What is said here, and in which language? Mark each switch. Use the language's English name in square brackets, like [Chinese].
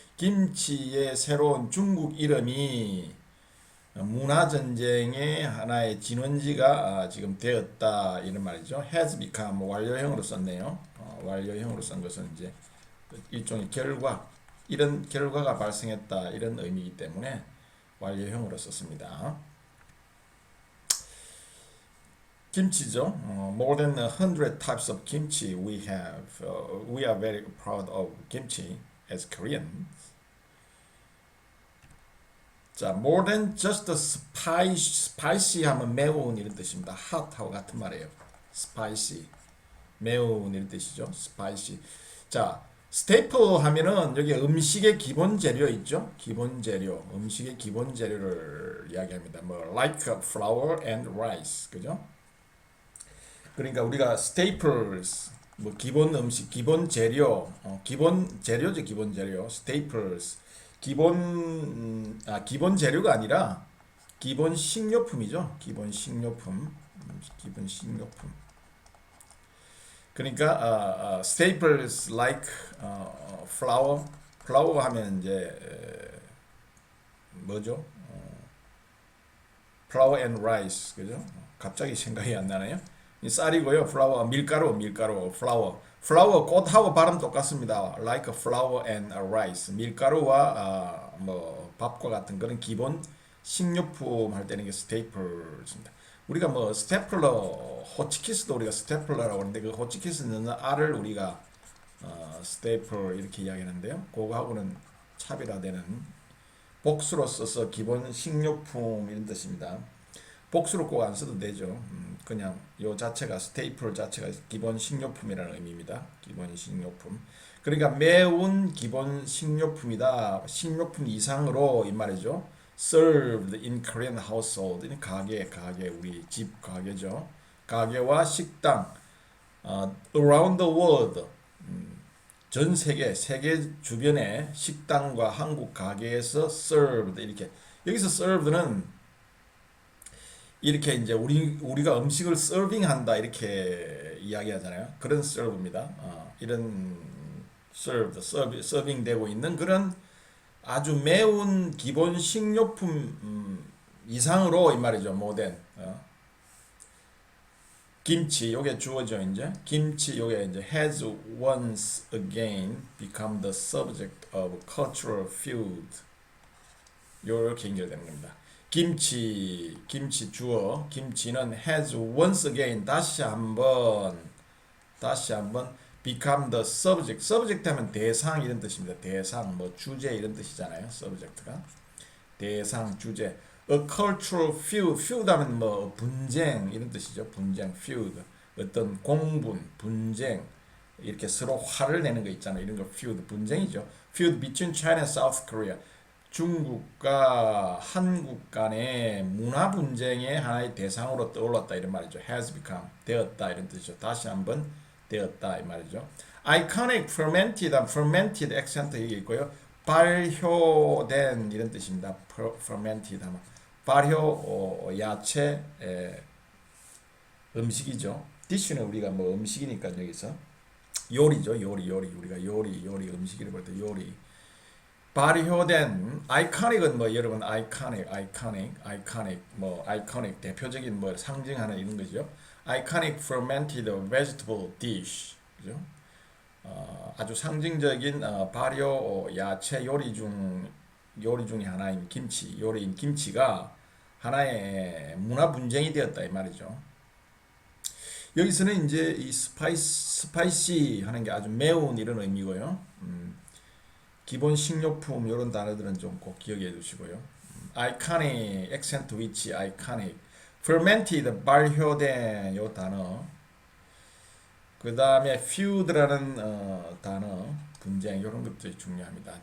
[Korean] 김치의 새로운 중국 이름이 문화 전쟁의 하나의 진원지가 지금 되었다 이런 말이죠. [English] has become [Korean] 완료형으로 썼네요. 완료형으로 쓴 것은 이제 일종의 결과, 이런 결과가 발생했다 이런 의미이기 때문에 완료형으로 썼습니다. 김치죠. [English] More than 100 types of kimchi we have. We are very proud of kimchi as Koreans. [Korean] 자, [English] more than just spicy [Korean] 하면 매운 이런 뜻입니다. hot하고 같은 말이에요. spicy, 매운 이런 뜻이죠. [English] spicy. [Korean] 자, staple 하면은 여기 음식의 기본 재료 있죠. 기본 재료, 음식의 기본 재료를 이야기합니다. [English] 뭐 like flour and rice, 그죠? [Korean] 그러니까 우리가 staples, 뭐 기본 음식, 기본 재료, 기본 재료죠. 기본 재료, staples. 기본 재료가 아니라 기본 식료품이죠. 기본 식료품. 기본 식료품. [English] 그러니까 staples like flour. [Korean] flour 하면 이제 뭐죠? [English] flour and rice. 그죠? [Korean] 갑자기 생각이 안 나네요. 이 쌀이고요. [English] flour 밀가루, flour. [Korean] flour 꽃하고 발음 똑같습니다. [English] like flour and rice. [Korean] 밀가루와 뭐 밥과 같은 그런 기본 식료품 할 때는 이게 스테이플입니다. 우리가 뭐 스테플러, 호치키스도 우리가 스테플러라고 하는데 그 호치키스 넣는 알을 우리가 스테이플 이렇게 이야기하는데요. 그거하고는 차별화되는 복수로 써서 기본 식료품 이런 뜻입니다. 복수로 꼭 안 써도 되죠. 그냥 요 자체가 스테이플 자체가 기본 식료품이라는 의미입니다. 기본 식료품. 그러니까 매운 기본 식료품이다. 식료품 이상으로 이 말이죠. [English] served in Korean household. [Korean] 가게 우리 집 가게죠. 가게와 식당 [English] around the world. [Korean] 전 세계 주변의 식당과 한국 가게에서 served 이렇게 여기서 served는 이렇게 이제 우리가 음식을 서빙한다 이렇게 이야기하잖아요. 그런 serve입니다. 이런 서빙되고 있는 그런 아주 매운 기본 식료품 이상으로 이 말이죠. 모den 김치 요게 주어져 이제 김치 요게 이제 [English] has once again become the subject of cultural feud. [Korean] 요렇게 연결되는 겁니다. 김치 주어 김치는 [English] has once again [Korean] 다시 한번 [English] become the subject [Korean] 하면 대상 이런 뜻입니다. 대상 뭐 주제 이런 뜻이잖아요. subject가 대상 주제. a cultural feud 하면 뭐 분쟁 이런 뜻이죠. 분쟁 feud 어떤 공분 분쟁 이렇게 서로 화를 내는 거 있잖아요. 이런 거 feud 분쟁이죠. [English] feud between China and South Korea. [Korean] 중국과 한국 간의 문화 분쟁의 하나의 대상으로 떠올랐다 이런 말이죠. [English] has become [Korean] 되었다 이런 뜻이죠. 다시 한번 되었다 이 말이죠. [English] iconic fermented accent 이게 있고요. [Korean] 발효된 이런 뜻입니다. fermented 하면 발효 야채 음식이죠. dish는 우리가 뭐 음식이니까 여기서 요리죠. 요리 우리가 요리 음식이라고 볼 때 요리 발효된 아이코닉은 뭐 여러분 아이코닉 뭐 아이코닉 대표적인 뭐 상징하는 이런 거죠. [English] 아이코닉 fermented vegetable dish 그죠? [Korean] 아주 상징적인 발효 야채 요리 중의 하나인 요리인 김치가 하나의 문화 분쟁이 되었다 이 말이죠. 여기서는 이제 이 스파이시 하는 게 아주 매운 이런 의미고요. 기본 식료품 이런 단어들은 좀 꼭 기억해 두시고요. [English] iconic, accent which iconic. [Korean] fermented, 발효된 요 단어. 그 다음에 feud라는 단어, 분쟁 이런 것들이 중요합니다.